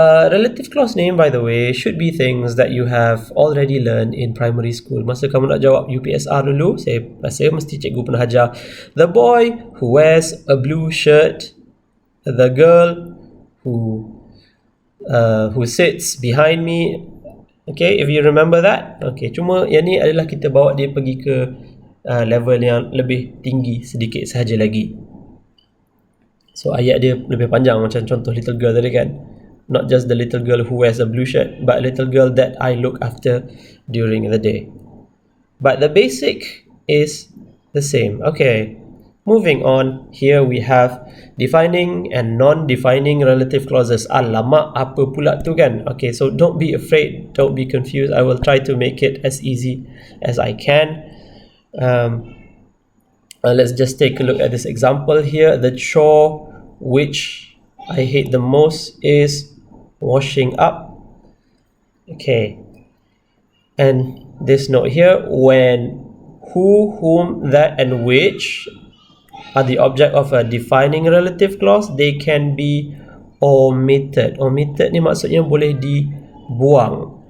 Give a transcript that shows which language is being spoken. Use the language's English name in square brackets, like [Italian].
[English] Relative clause name, by the way, should be things that you have already learned in primary school. [Malay] Masa kamu nak jawab UPSR dulu, saya rasa mesti cikgu pernah ajar. [English] The boy who wears a blue shirt, the girl who sits behind me. Okay, if you remember that. [Malay] Okay, cuma yang ni adalah kita bawa dia pergi ke level yang lebih tinggi sedikit sahaja lagi. So ayat dia lebih panjang macam contoh [English] little girl [Malay] tadi kan. [English] Not just the little girl who wears a blue shirt, but little girl that I look after during the day. But the basic is the same. Okay, moving on. Here we have defining and non-defining relative clauses. [Malay] Alamak, apa pula tu kan? [English] Okay, so don't be afraid, don't be confused. I will try to make it as easy as I can. Let's just take a look at this example here. The chore which I hate the most is washing up. Okay. And this note here, when who, whom, that, and which are the object of a defining relative clause, they can be omitted. [Malay] Omitted ni maksudnya boleh dibuang.